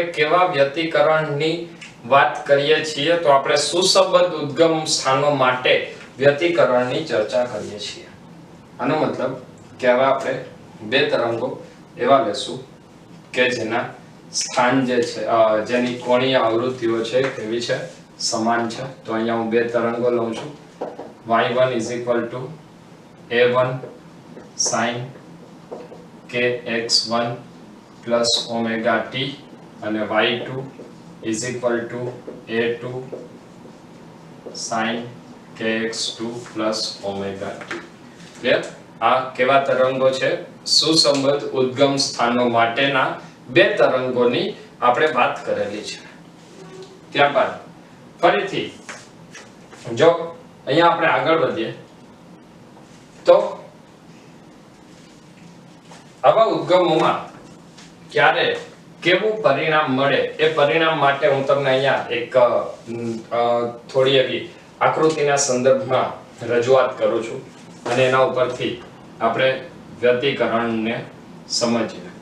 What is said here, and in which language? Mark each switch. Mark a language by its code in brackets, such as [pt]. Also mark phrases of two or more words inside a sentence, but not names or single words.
[gu] અને આપણે કેવા વ્યતિકરણની વાત કરીએ છીએ તો આપણે સુસંબદ્ધ ઉદ્ગમ સ્થાનો માટે વ્યતિકરણની ચર્ચા કરીએ છીએ. આનો મતલબ કે હવે આપણે બે તરંગો એવા લેશું કે જેના સ્થાન જે છે જેની કોણીય આવૃત્તિઓ છે કેવી છે, સમાન છે. તો અહીંયા હું બે તરંગો લઉં છું. y1 = a1 sin kx1 plus omega t અને y2 = a2 sin kx2 plus omega t. ક્લિયર? આ કેવા તરંગો છે? સુસંબદ્ધ ઉદ્ગમ સ્થાનો માટેના બે તરંગોની આપણે વાત કરેલી છે. ત્યારબાદ ફરીથી જો અહીંયા આપણે આગળ વધીએ તો આવા ઉદ્ગમોમાં ક્યારે કેવું પરિણામ મળે એ પરિણામ માટે હું તમને અહીંયા એક થોડી એવી આકૃતિના સંદર્ભમાં રજૂઆત કરું છું અને એના ઉપરથી આપણે વ્યતિકરણને સમજીએ.